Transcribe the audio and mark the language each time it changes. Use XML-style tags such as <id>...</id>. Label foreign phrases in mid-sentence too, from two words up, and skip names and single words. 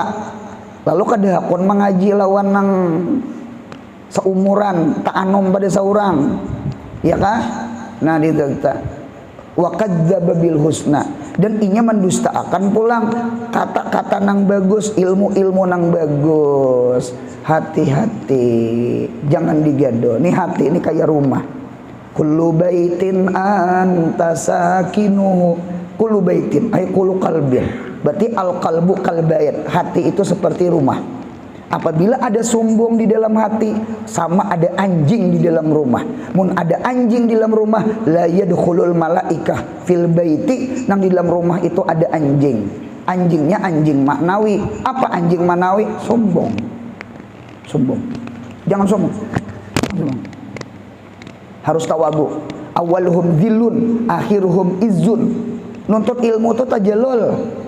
<bjn>Lalu kadahakon mengaji lawan nang seumuran, tak anom pada seorang, ya kah? Nah dita</bjn> <ar>وكذب بالحسنى,</ar> <bjn>dan inya mendustakan pulang kata-kata nang bagus, ilmu-ilmu nang bagus. Hati-hati, jangan digado. Nih hati ini kayak rumah.</bjn> <ar>كل بيت أنت ساكنه. كل بيت أي كل قلب. Berarti القلب كالبيت.</ar> <id>Hati itu seperti rumah. Apabila ada sombong di dalam hati, sama ada anjing di dalam rumah.</id> <bjn>Mun ada anjing di dalam rumah,</bjn> <ar>لا يدخل الملائكة في البيت,</ar> <bjn>nang di dalam rumah itu ada anjing.</bjn> <id>Anjingnya anjing maknawi. Apa anjing maknawi? Sombong. Jangan sombong. Harus tawabu.</id> <ar>أولهم ذل، آخرهم عز.</ar> <id>Nuntut ilmu itu tajalul.</id>